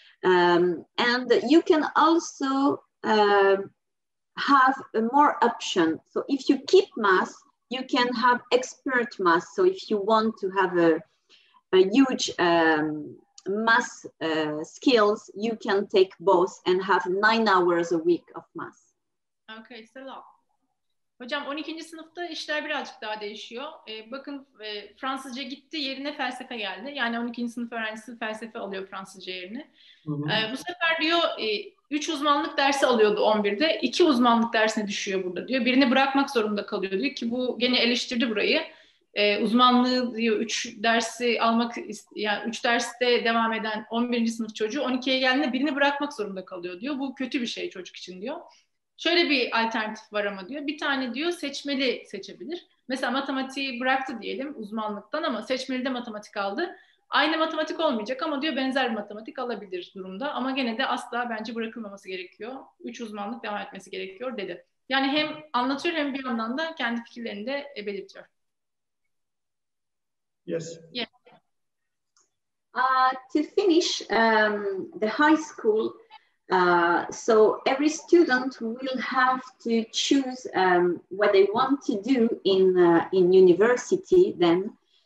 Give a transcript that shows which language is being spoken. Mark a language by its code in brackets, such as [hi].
[en] And you can also have more option. So if you keep math, you can have expert math. So if you want to have a huge math skills, you can take both and have 9 hours a week of math. [tr] Okay, selam. Hocam 12. sınıfta işler birazcık daha değişiyor. Bakın Fransızca gitti, yerine felsefe geldi. Yani 12. sınıf öğrencisi felsefe alıyor Fransızca yerine. Bu sefer diyor 3 uzmanlık dersi alıyordu 11'de. 2 uzmanlık dersine düşüyor burada diyor. Birini bırakmak zorunda kalıyor diyor ki bu gene eleştirdi burayı. Uzmanlığı diyor 3 dersi almak, yani 3 derste devam eden 11. sınıf çocuğu 12'ye geldiğinde birini bırakmak zorunda kalıyor diyor. Bu kötü bir şey çocuk için diyor. Şöyle bir alternatif var ama diyor. Bir tane diyor seçmeli seçebilir. Mesela matematiği bıraktı diyelim uzmanlıktan ama seçmeli de matematik aldı. Aynı matematik olmayacak ama diyor benzer bir matematik alabilir durumda. Ama gene de asla bence bırakılmaması gerekiyor. 3 uzmanlık devam etmesi gerekiyor dedi. Yani hem anlatıyor hem bir yandan da kendi fikirlerini de belirtiyor. [en] Yes. Yeah. To finish the high school, So every student will have to choose what they want to do in university then.